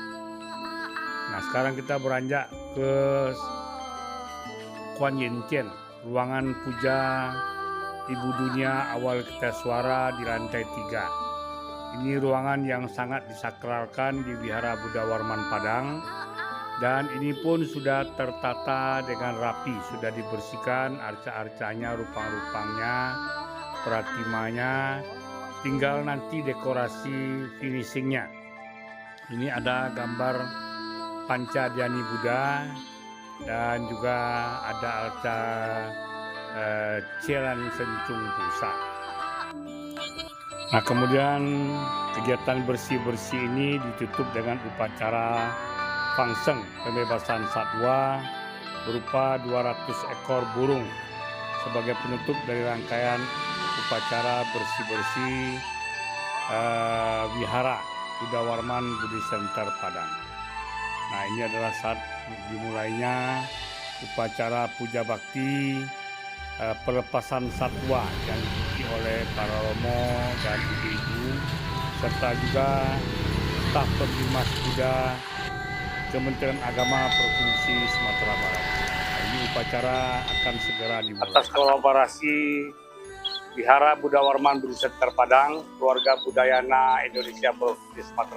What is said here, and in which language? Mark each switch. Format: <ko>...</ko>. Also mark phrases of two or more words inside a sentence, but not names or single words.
<id>Nah, sekarang kita beranjak ke Kuan Yin Tien, ruangan puja Ibu Dunia Avalokitesvara di lantai 3. Ini ruangan yang sangat disakralkan di Wihara Buddha Warman Padang, dan ini pun sudah tertata dengan rapi, sudah dibersihkan arca-arcanya, rupang-rupangnya, pratimanya, tinggal nanti dekorasi finishingnya. Ini ada gambar Panca Dhyani Buddha dan juga ada arca Celan Sencung Pusa. Nah, kemudian kegiatan bersih-bersih ini ditutup dengan upacara Fangseng, pembebasan satwa berupa 200 ekor burung sebagai penutup dari rangkaian upacara bersih-bersih Wihara Buddha Warman Buddhist Center Padang. Nah, ini adalah saat dimulainya upacara puja bakti pelepasan satwa yang diikuti oleh para romo dan ibu-ibu serta juga staf pembimas Buddha Kementerian Agama Provinsi Sumatera Barat. Ini upacara akan segera dimulai. Atas kolaborasi Wihara Buddha Warman Budi Center Padang, Keluarga Budayana Indonesia Provinsi Sumatera</id>